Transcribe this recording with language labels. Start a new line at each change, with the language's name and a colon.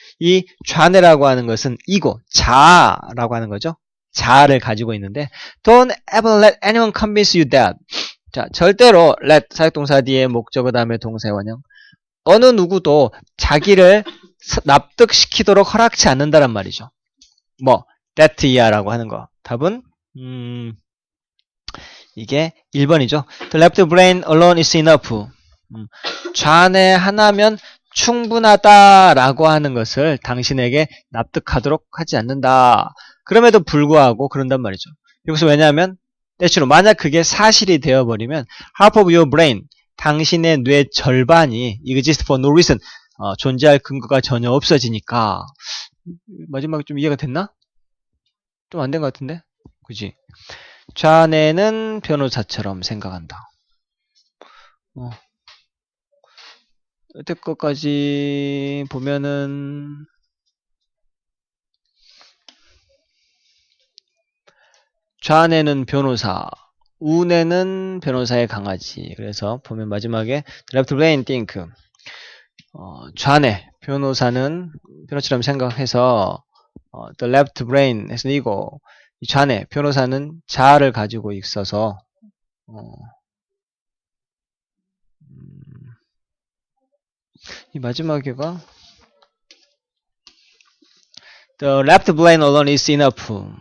Korean: 이 좌뇌라고 하는 것은 ego, 자아라고 하는 거죠. 자아를 가지고 있는데
English: Don't ever let anyone convince you that.
Korean: 자, 절대로 let 사역동사 뒤에 목적어 다음에 동사의 원형. 어느 누구도 자기를 납득시키도록 허락치 않는다란 말이죠. 뭐 that이야라고 하는 거. 답은 이게 1번이죠.
English: The left brain alone is enough.
Korean: 좌뇌 하나면 충분하다라고 하는 것을 당신에게 납득하도록 하지 않는다. 그럼에도 불구하고 그런단 말이죠. 여기서 왜냐하면 때추로 만약 그게 사실이 되어버리면
English: half of your brain,
Korean: 당신의 뇌 절반이
English: exist for no reason,
Korean: 존재할 근거가 전혀 없어지니까. 마지막에 좀 이해가 됐나? 좀 안 된 것 같은데? 그지? 좌뇌는 변호사처럼 생각한다. 여태 것까지 보면은 좌뇌는 변호사, 우뇌는 변호사의 강아지. 그래서 보면 마지막에
English: left brain think,
Korean: 좌뇌 변호사는 변호사처럼 생각해서
English: the left brain has an ego.
Korean: 이 좌뇌 변호사는 자아를 가지고 있어서 이 마지막에가
English: the left brain alone is enough.